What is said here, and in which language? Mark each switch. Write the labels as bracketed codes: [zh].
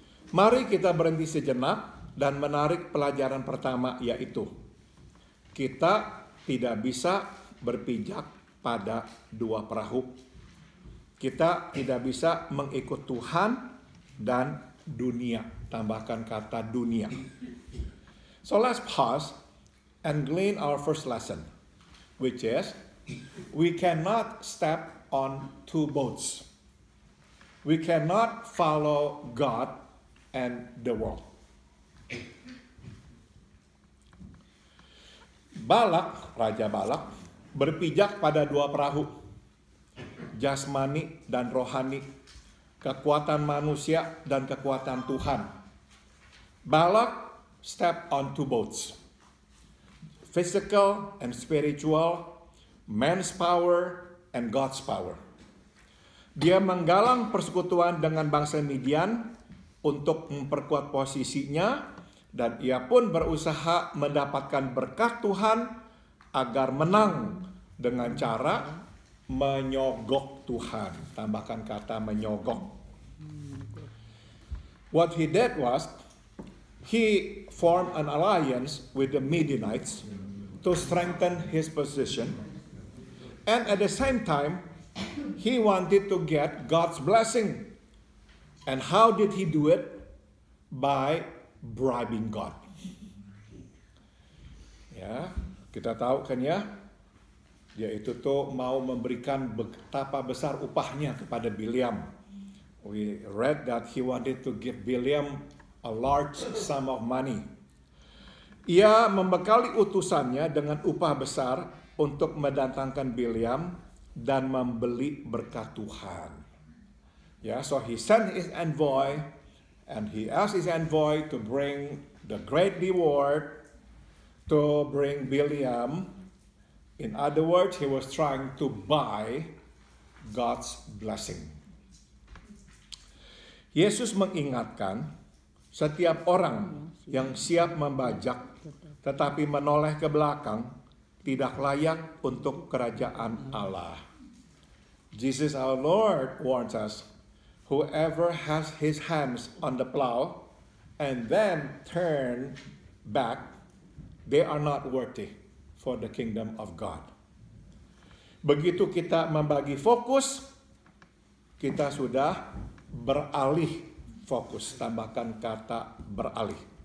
[id] Mari kita berhenti sejenak dan menarik pelajaran pertama, yaitu kita tidak bisa berpijak pada dua perahu. Kita tidak bisa mengikut Tuhan dan dunia. Tambahkan kata dunia. [en] So let's pause and glean our first lesson, which is we cannot step on two boats. We cannot follow God and the world. [id] Balak, Raja Balak, berpijak pada dua perahu, jasmani dan rohani, kekuatan manusia dan kekuatan Tuhan. [en] Balak step on two boats, physical and spiritual, man's power and God's power. [id] Dia menggalang persekutuan dengan bangsa Midian untuk memperkuat posisinya, dan ia pun berusaha mendapatkan berkat Tuhan agar menang dengan cara menyogok Tuhan. Tambahkan kata menyogok. [en] What he did was, he formed an alliance with the Midianites to strengthen his position, and at the same time, he wanted to get God's blessing. And how did he do it? By bribing God. [id] Ya, kita tahu kan ya, yaitu tuh mau memberikan betapa besar upahnya kepada Bileam. [en] We read that he wanted to give Bileam a large sum of money. [id] Ia membekali utusannya dengan upah besar untuk mendatangkan Bileam dan membeli berkat Tuhan. [en] Ya, so he sent his envoy and he asked his envoy to bring the great reward to bring Bileam. In other words, he was trying to buy God's blessing. [id] Yesus mengingatkan setiap orang yang siap membajak tetapi menoleh ke belakang tidak layak untuk kerajaan Allah. [en] Jesus our Lord warns us, whoever has his hands on the plow and then turn back, they are not worthy for the kingdom of God. [id] Begitu kita membagi fokus, kita sudah beralih fokus. Tambahkan kata beralih.